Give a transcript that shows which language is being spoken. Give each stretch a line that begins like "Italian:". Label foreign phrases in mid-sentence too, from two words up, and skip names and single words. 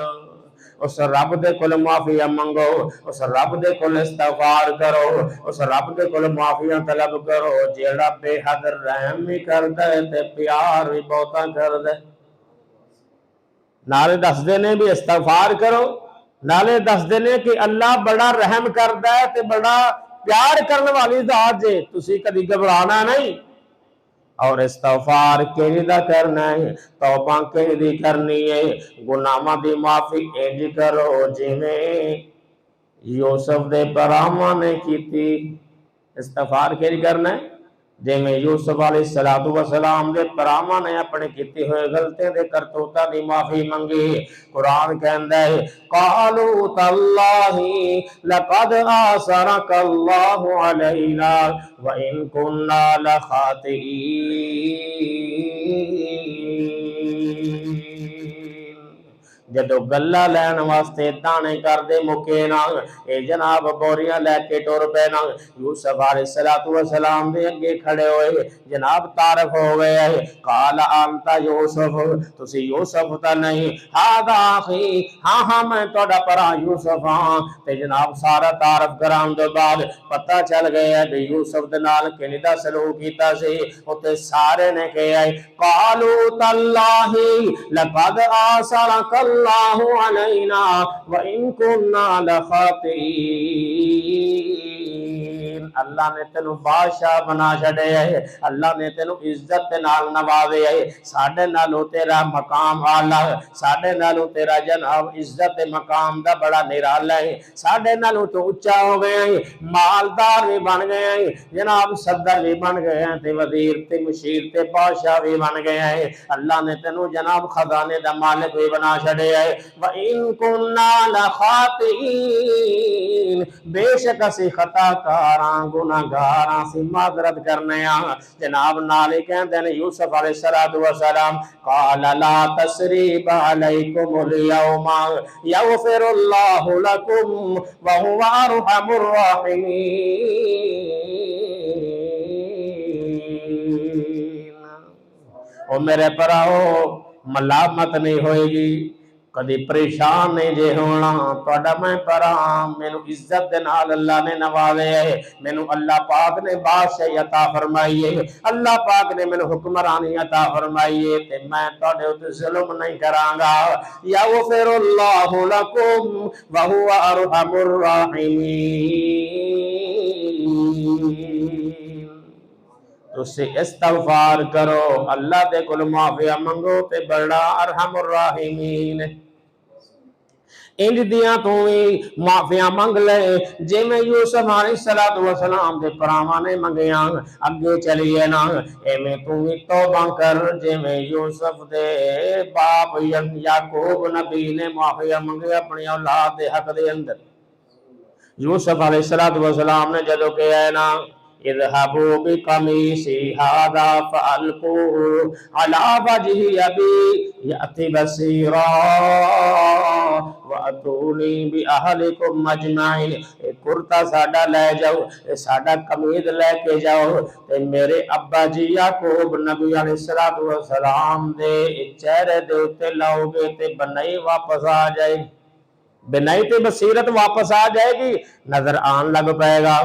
Punjabi: اس رب دے کول معافیاں منگو، اس رب دے کول استغفار کرو، اس رب دے کول معافیاں طلب کرو جیڑا بے حد رحم بھی کردا ہے تے پیار بھی بہتا کردا ہے۔ نالے دس دینے بھی استغفار کرو، نالے دس دینے کہ اللہ بڑا رحم کردا ہے تے بڑا پیار کرنے والی ذات جے، تسی کدی گھبرانا نہیں۔ اور استغفار کیدا کرنا ہے، توبہ کیدی کرنی ہے، گناہاں دی معافی انج کرو جویں یوسف دے پراواں نے کیتی۔ استغفار کیدی کرنا ہے جویں یوسف علیہ السلام دے پراواں نے اپنے کیتے ہوئے غلطیاں دے کرتوتاں دی معافی منگی۔ قرآن کہندا ہے
Arabic: قالوا تاللہ لقد آثرک اللہ علینا وإن كنا لخاطئین۔
Punjabi: جدو گلہ لین واسطے دانے کر دے مکے نا، اے جناب بوریاں لے کے ٹور پے نا، یوسف علیہ السلام دے اگے کھڑے ہوئے جناب تعارف ہو گئے،
Arabic: قال انت یوسف تسی
Punjabi: یوسف تا نہیں،
Arabic: ہذا اخی
Punjabi: ہاں میں توڑا پرا یوسف ہاں، تے جناب سارا تعارف کران دے بعد پتہ چل گیا کہ یوسف دے نال کیدا سلوک کیتا سی، اوتے سارے نے کہیا
Arabic: قالوا تاللہ لقد آثرک اللہ علینا وإن كنا لخاطئین۔
Punjabi: اللہ نے تینوں بادشاہ بنا چھڑے ہے، اللہ نے تینوں عزت نال نوازے ہے، ساڈے نالوں تیرا مقام اعلیٰ ہے، ساڈے نالوں تیرا جناب عزت مقام دا بڑا نرالا ہے، ساڈے نالوں تو اچا ہو گئے ہیں، مالدار بھی بن گئے ہیں، جناب صدر بھی بن گئے ہیں، تے وزیر تے مشیر تے بادشاہ بھی بن گئے ہیں، اللہ نے تینوں جناب خزانے دا مالک بھی بنا چھڑے ہے۔
Arabic: وَإِن كُنَّا لَخَاطِئِينَ
Punjabi: بے شک اسی خطا کاراں گناہگاراں سی معذرت کرنے ہاں۔ جناب نالے کہندے نے یوسف علیہ السلام
Arabic: قال لا تسریب علیکم اليوم یغفر اللہ لکم وهو ارحم الراحمین۔
Punjabi: او میرے پراؤ ملامت نہیں ہوئے گی، کدی پریشان نہیں جے ہونا، توڑا میں پرام مینو عزت دے نال اللہ نے نوازے ہے، مینو اللہ پاک نے بادشاہی عطا فرمائی ہے، اللہ پاک نے مینو حکمرانی عطا فرمائی ہے، تے میں توڑے تے ظلم نہیں کرانگا،
Arabic: یغفر اللہ لکم وہو ارحم الراحمین۔
Punjabi: تو سے استغفار کرو، اللہ دے کل معافیا منگو تے بڑا
Arabic: ارحم الراحمین۔
Punjabi: انج دیاں تو ہی معافیا منگ لے جے میں یوسف علیہ السلام دے پراواں نے منگیاں، اگے چلیے نا اے میں تو ہی توبہ کر جے میں یوسف دے باپ یعقوب نبی نے معافیا منگے اپنی اولاد دے حق دے اندر۔ یوسف علیہ السلام نے جدو کہ ہے نا
Arabic: اذهبوا بقميصي هذا فألقوه على وجه أبي يأتي بصيرا وأتوني بأهلكم أجمعين۔
Punjabi: کرتا ساڈا لے جاؤ، ساڈا قمیض لے کے جاؤ تے میرے ابا جی یعقوب نبی علیہ السلام دے چہرے دے اوتے لاؤ گے تے بنائی واپس آ جائے گی، بنائی تے بصیرت واپس آ جائے گی، نظر آن لگ پائے گا۔